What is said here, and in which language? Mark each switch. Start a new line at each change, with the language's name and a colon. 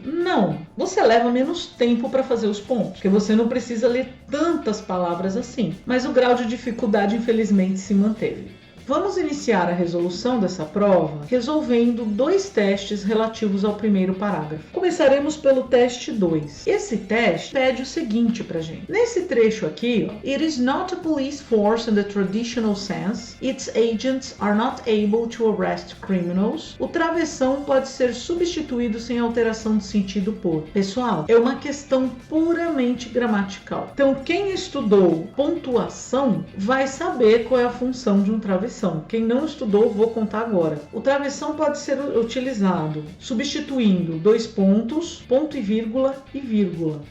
Portuguese: Não, você leva menos tempo para fazer os pontos, porque você não precisa ler tantas palavras assim, mas o grau de dificuldade infelizmente se manteve. Vamos iniciar a resolução dessa prova resolvendo dois testes relativos ao primeiro parágrafo. Começaremos pelo teste 2. Esse teste pede o seguinte pra gente. Nesse trecho aqui,
English: It is not a police force in the traditional sense. Its agents are not able to arrest criminals.
Portuguese: O travessão pode ser substituído sem alteração de sentido por. Pessoal, é uma questão puramente gramatical. Então, quem estudou pontuação vai saber qual é a função de um travessão. Quem não estudou, vou contar agora. O travessão pode ser utilizado substituindo dois pontos, ponto e vírgula e vírgula.